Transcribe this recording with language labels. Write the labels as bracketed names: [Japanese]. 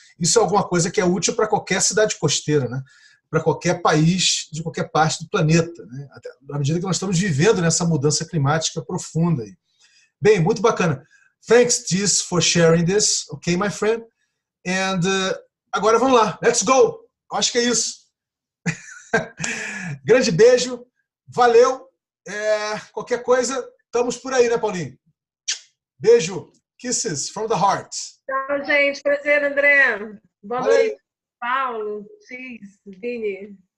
[Portuguese] Isso é alguma coisa que é útil para qualquer cidade costeira, né, para qualquer país de qualquer parte do planeta, né, até à medida que nós estamos vivendo nessa mudança climática profunda. Aí. Bem, muito bacana. [English] Thanks, Tiz, for sharing this, okay, my friend? [Portuguese] And agora vamos lá, [English] let's go! [Portuguese] Acho que é isso. Grande beijo, valeu. Qualquer coisa, estamos por aí, né, Paulinho? [English] Beijo. Kisses from the heart. [Portuguese] Tchau, gente. Prazer, André. Boa noite, Paulo, X, Vini.